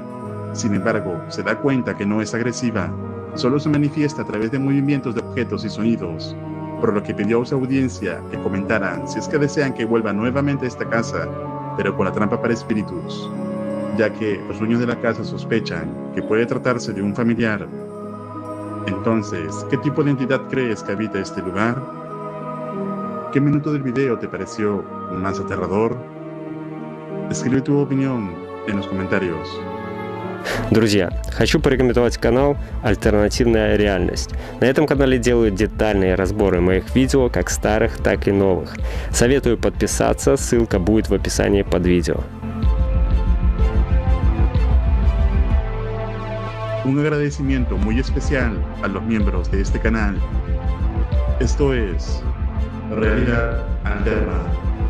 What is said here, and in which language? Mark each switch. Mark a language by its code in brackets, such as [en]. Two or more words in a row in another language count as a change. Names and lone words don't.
[es] Sin embargo, se da cuenta que no es agresiva, solo se manifiesta a través de movimientos de objetos y sonidos, por lo que pidió a su audiencia que comentaran si es que desean que vuelva nuevamente a esta casa, pero con la trampa para espíritus, ya que los dueños de la casa sospechan que puede tratarse de un familiar. Entonces, ¿qué tipo de entidad crees que habita este lugar? ¿Qué minuto del video te pareció más aterrador? Escribe tu opinión en los comentarios. [ru] Друзья, хочу порекомендовать канал «Альтернативная реальность». На этом канале делают детальные разборы моих видео, как старых, так и новых. Советую подписаться, ссылка будет в описании под видео. [es] Un agradecimiento muy especial a los miembros de este canal. Esto es Realidad Alterna.